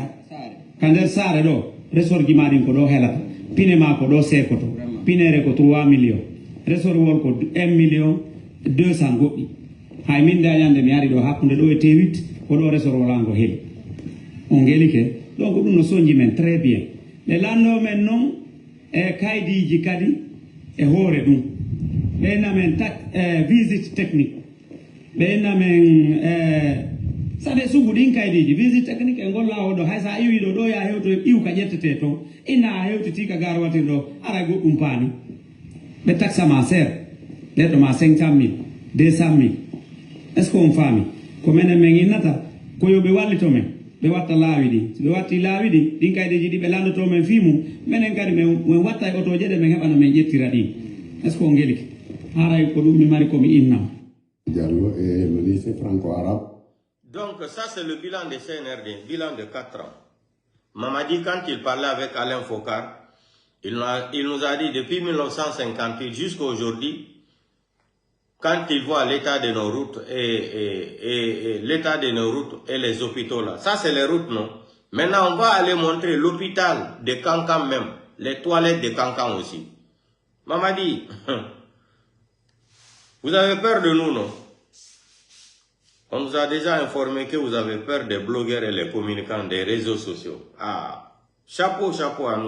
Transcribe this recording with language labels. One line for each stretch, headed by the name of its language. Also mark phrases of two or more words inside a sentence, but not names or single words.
Fula: Kander sare do resor gimarin ko do helata. Pine ma ko do sekoto. Pinere ko 3 millions. Resor wol ko 1 million 200 goɗɗi. Hay min dañande mi ari do hakkunde do e T8 ko do resor wolango heli. On gelike donc ɗum no soñji men
French: très bien.
Fula: Le lando men non e kaydiji kadi e hoore ɗum. Ɓe namen
French: visite technique.
Fula: Ɓe namen sade sugu ɗin kaydiji
French: visite technique
Fula: e golla o ɗo hay sa iwi ɗo ya hewto iw ka ƴettete to ina hewtiti ka garwatir ɗo ara goɗɗum paani ɓe taxa ma seeɗa ɓeɗo ma 500 000 200 000
French: est ce que on
Fula: faami ko menen min innata ko yo ɓe wallito men ɓe watta laawi ɗi so ɓe watti laawi ɗi ɗin kaydeji ɗi ɓe landoto men fimu menen kadi min watta e otoje ɗe min heɓana min ƴettira ɗin
French: est ce que on
Fula: gelike haray ko ɗum mi mari komi innam
French: Diallo et le lycée franco-arabe. Donc ça c'est le bilan de CNRD, bilan de 4 ans. Mamadi, quand il parlait avec Alain Focar, il nous a dit depuis 1958 jusqu'à aujourd'hui, quand il voit l'état de nos routes et l'état de nos routes et les hôpitaux là, ça c'est les routes non. Maintenant on va aller montrer l'hôpital de Kankan même, les toilettes de Kankan aussi. Mamadi, vous avez peur de nous non? On nous a déjà informé que vous avez peur des blogueurs et les communicants des réseaux sociaux. Ah, chapeau, chapeau à nous.